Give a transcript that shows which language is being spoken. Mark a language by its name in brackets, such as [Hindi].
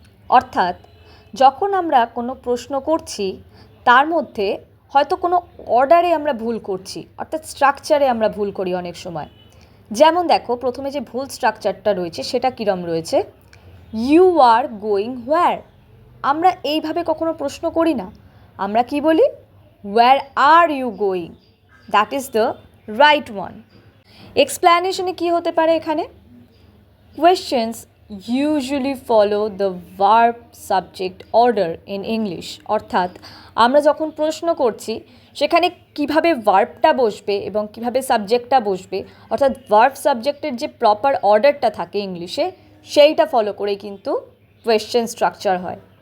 [Bangla] অর্থাৎ যখন আমরা কোনো প্রশ্ন করছি তার মধ্যে হয়তো কোনো অর্ডারে আমরা ভুল করছি, অর্থাৎ স্ট্রাকচারে আমরা ভুল করি অনেক সময়। যেমন দেখো প্রথমে যে ভুল স্ট্রাকচারটা রয়েছে সেটা কীরম রয়েছে, [English] You are going where. [Bangla] আমরা এইভাবে কখনো প্রশ্ন করি না, আমরা কি বলি, [English] Where are you going. That is the right one. [Bangla] এক্সপ্লেনেশনে কী হতে পারে এখানে, [English] questions usually follow the verb subject order in English। [Bangla] অর্থাৎ আমরা যখন প্রশ্ন করছি সেখানে কিভাবে ভার্বটা বসবে এবং কিভাবে সাবজেক্টটা বসবে, অর্থাৎ ভার্ব সাবজেক্টের যে প্রপার অর্ডারটা থাকে ইংলিশে সেইটা ফলো করেই কিন্তু কোয়েশ্চেন স্ট্রাকচার হয়।